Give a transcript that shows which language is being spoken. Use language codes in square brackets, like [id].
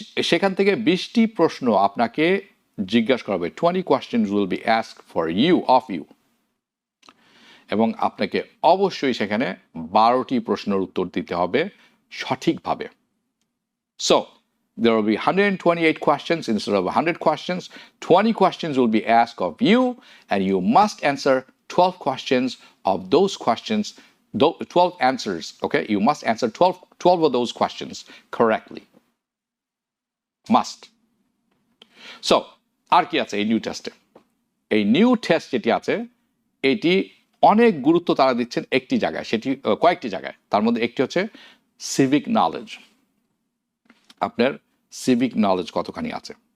[bn] সেখান থেকে 20টি প্রশ্ন আপনাকে জিজ্ঞাসা করা হবে, 20 [en] question will be asked for you, of you, [bn] এবং আপনাকে অবশ্যই সেখানে 12টি প্রশ্নের উত্তর দিতে হবে সঠিকভাবে। [en] So there will be 128 questions instead of 100 questions. 20 questions will be asked of you, and you must answer 12 questions of those questions, 12 answers, okay? You must answer 12 of those questions correctly. Must. [bn] So, আর কি আছে এই new টেস্টে? এই new test যেটি আছে, এটি অনেক গুরুত্ব তারা দিচ্ছেন একটি জায়গায়, সেটি কয়েকটি জায়গায়। তার মধ্যে একটি হচ্ছে সিভিক নলেজ। আপনার সিভিক নলেজ কতখানি আছে?